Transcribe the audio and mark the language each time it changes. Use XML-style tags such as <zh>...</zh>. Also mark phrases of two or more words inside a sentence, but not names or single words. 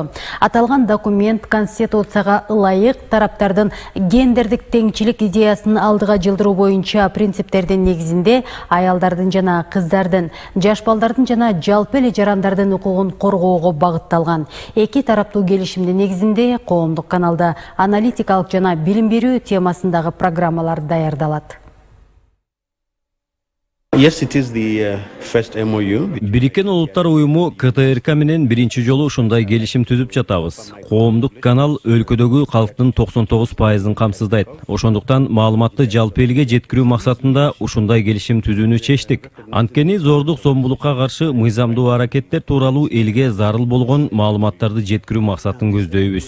<ky>Аталган документ Конституцияга ылайык тараптардын гендердик теңчилик идеясын алдыга жылдыруу боюнча принциптердин негизинде аялдардын жана кыздардын, жаш балдардын жана жалпы эле жарандардын укугун коргоого багытталган. Эки тараптуу келишимдин негизинде коомдук каналда аналитикалык жана билим берүү темасындагы программалар даярдалат.</ky> <en>Yes, it is the first MOU.</en> <ky>Бириккен Улуттар уюму КТРК менен биринчи жолу ушундай келишим түзүп жатабыз. Коомдук канал өлкөдөгү калктын 99%-ын камсыздайт. Ошондуктан маалыматты жалпы элге жеткирүү максатында ушундай келишим түзүүнү чечтик. Анткени зордук зомбулукка каршы мыйзамдуу аракеттер тууралуу элге зарыл болгон маалыматтарды жеткирүү максатын көздөйбүз.</ky>